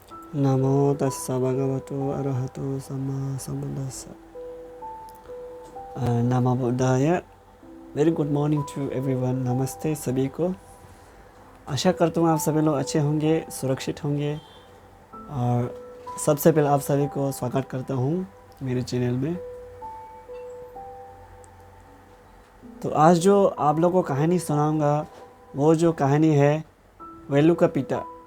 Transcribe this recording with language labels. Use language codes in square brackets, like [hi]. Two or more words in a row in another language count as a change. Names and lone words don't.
[pi] नमो तस्स भगवतो अरहतो सम्मा सम्बुद्धस्स। नमो बुद्धाय। [en] Very good morning to everyone. [hi] नमस्ते सभी को। आशा करता हूँ आप सभी लोग अच्छे होंगे, सुरक्षित होंगे। और सबसे पहले आप सभी को स्वागत करता हूँ मेरे चैनल में। तो आज जो आप लोगों को कहानी सुनाऊंगा वो जो कहानी है वेलू का पिता।